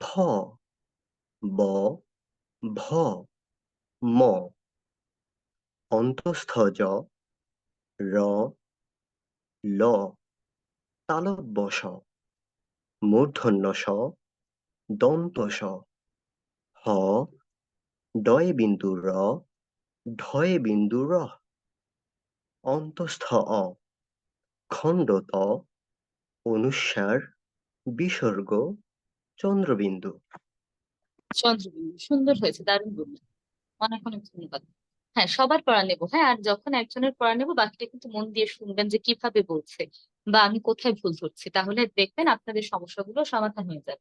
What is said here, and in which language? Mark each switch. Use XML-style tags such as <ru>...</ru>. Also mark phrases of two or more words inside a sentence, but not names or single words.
<bn>ব, ভ, ম, অন্তস্থ জ, র, ল, তালব্য শ, মূর্ধন্য ষ, দন্ত স, হ, ডয় বিন্দু র, ঢয় বিন্দু র, অন্তস্থ অ, খণ্ড ত, অনুস্বার, বিসর্গ, চন্দ্রবিন্দু। চন্দ্রবিন্দু সুন্দর হয়েছে, দারুণ বললেন। অনেক অনেক ধন্যবাদ। হ্যাঁ, সবার পড়া নেবো। হ্যাঁ, আর যখন একজনের পড়া নেবো বাকিটা কিন্তু মন দিয়ে শুনবেন যে কিভাবে বলছে বা আমি কোথায় ভুল ধরছি, তাহলে দেখবেন আপনাদের সমস্যাগুলো সমাধান হয়ে যাবে।</bn>